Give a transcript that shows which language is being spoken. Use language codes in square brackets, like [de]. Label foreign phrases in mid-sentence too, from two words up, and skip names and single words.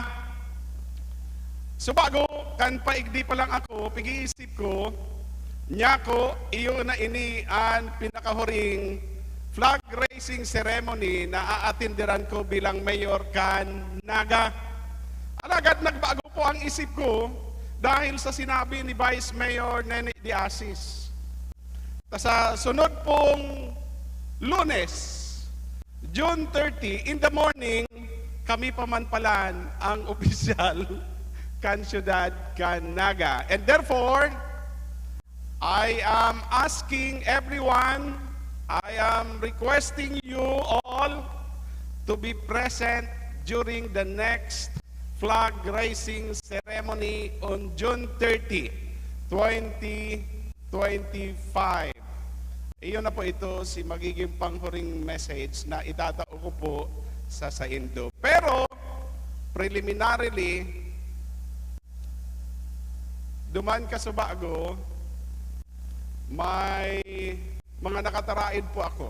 [bik] Subago, kan paigdi pa lang ako, pag-iisip ko, niya ko, iyo na ini ang pinakahuring [en] flag raising ceremony [bik] na aatindiran ko bilang mayor kan Naga. Alagad nagbago po ang isip ko dahil sa sinabi ni Vice Mayor Nene D. Asis. Sa sunod pong Lunes, June 30, [en] in the morning, [bik] kami pamanpalan ang opisyal kan syudad kan Naga. [en] And therefore, I am asking everyone, I am requesting you all to be present during the next flag raising ceremony on June 30, 2025. [bik] Iyon na po ito si magiging panghuring message na itatao ko po sa Saindo. Pero, preliminarily, duman ka sa bago, may mga nakataraid po ako.